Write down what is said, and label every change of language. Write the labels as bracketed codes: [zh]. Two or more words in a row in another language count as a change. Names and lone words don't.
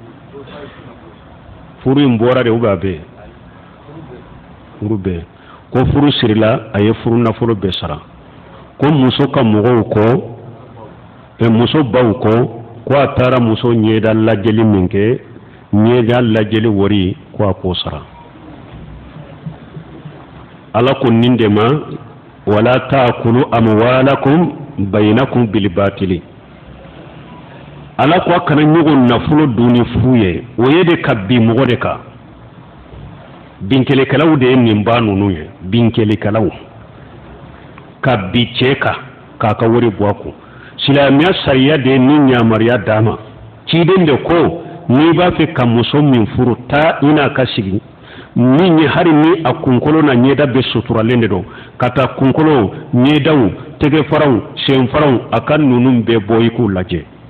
[bm] furu in bɔra de [fr] ou bien [bm] a bɛ yen furu bɛ yen ko furu sirila a ye furu nafolo bɛɛ sara ko muso ka mɔgɔw kɔ muso baw kɔ ko a taara muso ɲɛda lajɛli min kɛ ɲɛda lajɛli wari ko a k'o sara ala ko nin de ma [ar] ولا تأكلوا أموالكم بينكم بالباطل [bm] ala ko a kana ɲɔgɔn nafolo dun ni fu ye o ye de ka bin mɔgɔ de kan binkelekɛlaw de ye nin ba ninnu ye binkelekɛlaw ka bi cɛ kan k'a ka wari bɔ a kun silamɛya sariya de ye nin yamaruya d'a ma ciden de ko n'i b'a fɛ ka muso min furu taa i n'a ka sigi min ye hali ni a kunkolo na ɲɛda bɛ suturalen de don ka taa kunkolo ɲɛdaw tɛgɛfaraw senfaraw a ka ninnu bɛɛ bɔ i k'u lajɛ